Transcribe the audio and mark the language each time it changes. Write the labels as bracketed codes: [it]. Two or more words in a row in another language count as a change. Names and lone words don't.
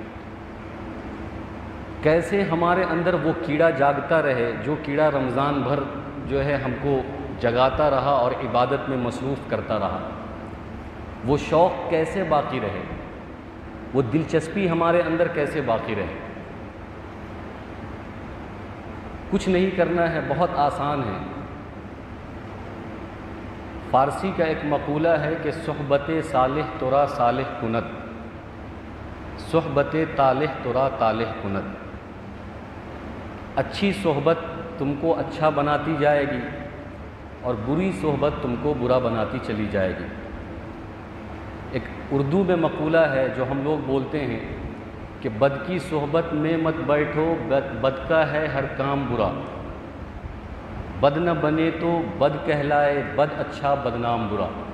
[ur] کیسے ہمارے اندر وہ کیڑا جاگتا رہے جو کیڑا رمضان بھر جو ہے ہم کو جگاتا رہا اور عبادت میں مصروف کرتا رہا، وہ شوق کیسے باقی رہے، وہ دلچسپی ہمارے اندر کیسے باقی رہے۔ کچھ نہیں کرنا ہے، بہت آسان ہے۔ فارسی کا ایک مقولہ ہے کہ [fa] صحبت صالح ترا صالح کند، صحبت طالح ترا طالح کند۔ [ur] اچھی صحبت تم کو اچھا بناتی جائے گی اور بری صحبت تم کو برا بناتی چلی جائے گی۔ ایک اردو میں مقولہ ہے جو ہم لوگ بولتے ہیں کہ بد کی صحبت میں مت بیٹھو، بد کا ہے ہر کام برا، بد نہ بنے تو بد کہلائے، بد اچھا بدنام برا۔